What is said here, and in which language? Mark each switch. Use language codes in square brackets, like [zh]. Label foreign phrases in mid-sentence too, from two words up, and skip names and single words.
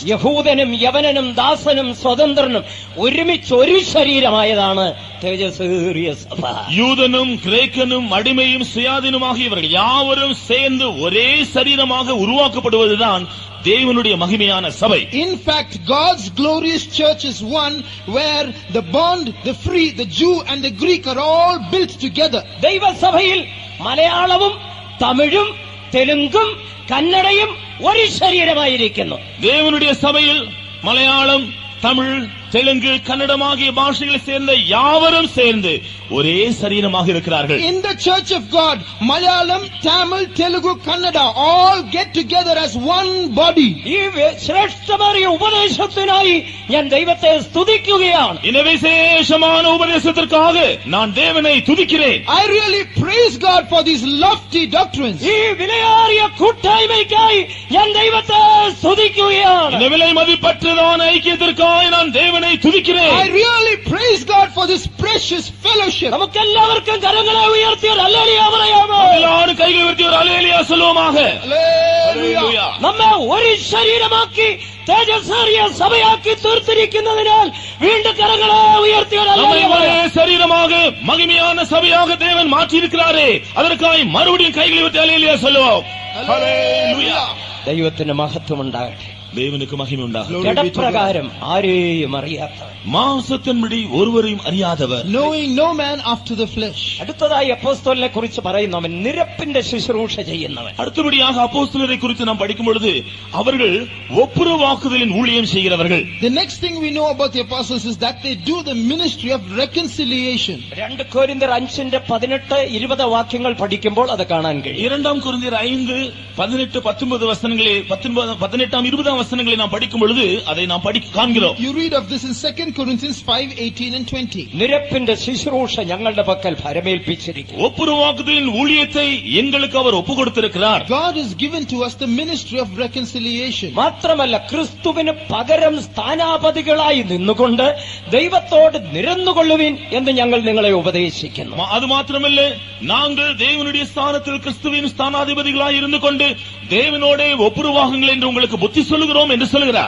[ml] യഹൂദനും യവനനും ദാസനും സ്വതന്ത്രനും ഒരുമിച്ച് ഒരു ശരീരമായതാണ് തേജസ്വേറിയ സഭ. [ta] யூதனும் கிரேக்கனும் அடிமையும் சுயாதீனமாகியவர்கள் யாவரும் சேர்ந்து ஒரே சரீரமாக உருவாக்கப்படுவதுதான் தேவனுடைய மகிமையான சபை. [en] In fact, God's glorious church is one where the bond, the free, the Jew and the Greek are all built together. [ml] ദൈവ സഭയിൽ മലയാളവും തമിഴും തെലുങ്കും കന്നഡയും ഒരു ശരീരമായിരിക്കുന്നു. [ta] தேவனுடைய சபையில் மலையாளம், தமிழ், தெலுங்கு, கன்னடம் ஆகிய பாஷைகளை சேர்ந்த யாவரும் சேர்ந்து ஒரே சரீரமாக இருக்கிறார்கள். [en] In the church of God, Malayalam, Tamil, Telugu, Kannada all get together as one body. [ml] ഈ ശ്രേഷ്ഠമായ ഉപദേശത്തിനായി ഞാൻ ദൈവത്തെ സ്തുതിക്കുകയാണ്. [ta] இந்த விசேஷமான உபதேசத்திற்காக நான் தேவனை துதிக்கிறேன். [en] I really praise God for these lofty doctrines. [ml] ഈ വിലയേറിയ കൂട്ടായ്മയ്ക്കായി ഞാൻ ദൈവത്തെ സ്തുതിക്കുകയാണ്. [ta] இந்த விலை மதிப்பற்றதான ஐக்கியத்திற்காக நான் தேவனை துதிக்கிறேன். [en] I really praise God for this precious fellowship. [ml] നമുക്കെല്ലാവർക്കും കരങ്ങളെ ഉയർത്തി ഒരു ഹല്ലേലൂയ പറയാമോ? [ta] எல்லாரும் கைகளை உயர்த்தி ஒரு அல்லேலூயா சொல்லுவோமாக. [en] Hallelujah. [ml] നമ്മെ ഒരു ശരീരമാക്കി തേജസ്സേറിയ സഭയാക്കി തീർത്തിരിക്കുന്നതിനാൽ വീണ്ടും കരങ്ങളെ ഉയർത്തിയാൽ [ta] நம்மை ஒரே சரீரமாக மகிமையான சபையாக தேவன் மாற்றியிருக்கிறாரே, அதற்காக மறுபடியும் கைகளை விட்டு அல்லேலூயா சொல்லுவோம். [en] Hallelujah. [ml] ദൈവത്തിന് മഹത്വം ഉണ്ടാകട്ടെ. [ta] தேவனுக்கு மகிமை உண்டாகும். [ml] ജഡപ്രകാരം ആരെയും അറിയാത്ത, [ta] மாம்சத்தின்படி ஒருவரையும் அறியாதவர், [en] Knowing no man after the flesh. [ml] അടുത്തതായി അപ്പോസ്തലനെ കുറിച്ച് പറയുന്നവൻ നിരപ്പിന്റെ ശുശ്രൂഷ ചെയ്യുന്നവൻ. [ta] அடுத்தபடியாக அப்போஸ்தலரை குறித்து நாம் படிக்கும் பொழுது அவர்கள் ஒப்புரவாக்குதலின் ஊழியம் செய்கிறவர்கள். [en] The next thing we know about the apostles is that they do the ministry of reconciliation. [ml] 2 കൊരിന്ത്യർ 5:18-20 വാക്യങ്ങൾ പഠിക്കുമ്പോൾ അത് കാണാൻ കഴിയും. [ta] 2 கொரிந்தியர் 5:18-19 வசனங்களே 18-20 வசனங்களை நாம் படிக்கும் பொழுது அதை நாம் காண்கிறோம். [en] You read of this in 2 Corinthians 5:18 and 20. [ml] നിരപ്പിന്റെ ശുശ്രൂഷ ഞങ്ങളുടെ പക്കൽ ഭരമേൽപ്പിച്ചിരിക്കുന്നു. [ta] ஒப்புரவாக்குதலின் ஊழியத்தை எங்களுக்கு அவர் ஒப்புக் கொடுத்திருக்கிறார். [en] God has given to us the ministry of reconciliation. [ml] മാത്രമല്ല ക്രിസ്തുവിന് പകരം സ്ഥാനാപതികളായി നിന്നുകൊണ്ട് ദൈവത്തോട് നിരന്നുകൊള്ളുവിൻ എന്ന് ഞങ്ങൾ നിങ്ങളെ ഉപദേശിക്കുന്നു. [ta] அது மாத்திரமல்ல, நாங்கள் தேவனுடைய ஸ்தானத்தில் கிறிஸ்துவின் ஸ்தானாதிபதிகளாய் இருந்து கொண்டு தேவனோட ஒப்புரவாகுங்கள் என்று உங்களுக்கு புத்தி சொல்லுகிறோம் என்று சொல்கிறார்.